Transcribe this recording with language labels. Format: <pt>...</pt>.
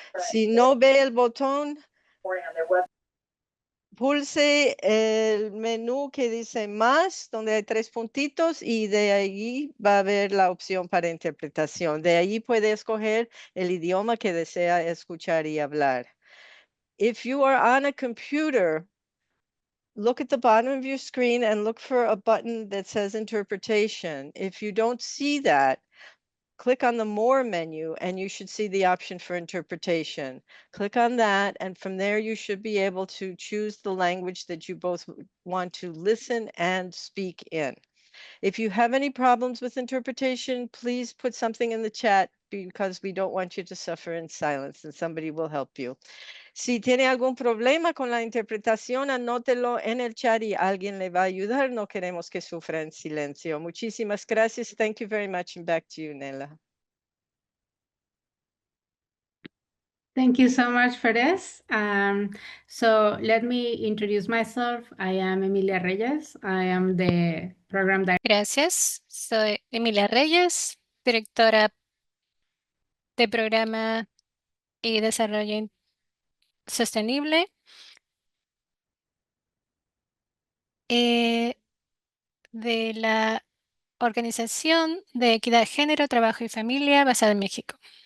<es>Si no ve el botón, pulse el menú que dice más, donde hay 3 puntitos, y de ahí va a haber la opción para interpretación. De ahí puede escoger el idioma que desea escuchar y hablar.</es> <en>If you are on a computer, look at the bottom of your screen and look for a button that says interpretation. If you don't see that, click on the More menu and you should see the option for interpretation. Click on that, and from there you should be able to choose the language that you both want to listen and speak in. If you have any problems with interpretation, please put something in the chat, because we don't want you to suffer in silence, and somebody will help you.</en> <es>Si tiene algún problema con la interpretación, anótelo en el chat y alguien le va a ayudar. No queremos que sufra en silencio. Muchísimas gracias.</es> <en>Thank you very much. And back to you, Nela. Thank you so much for this. So let me introduce myself. I am Emilia Reyes. I am the program director.</en> <es>Gracias. Soy Emilia Reyes, directora de Programa y Desarrollo Sostenible de la Organización de Equidad de Género, Trabajo y Familia basada en México.</es>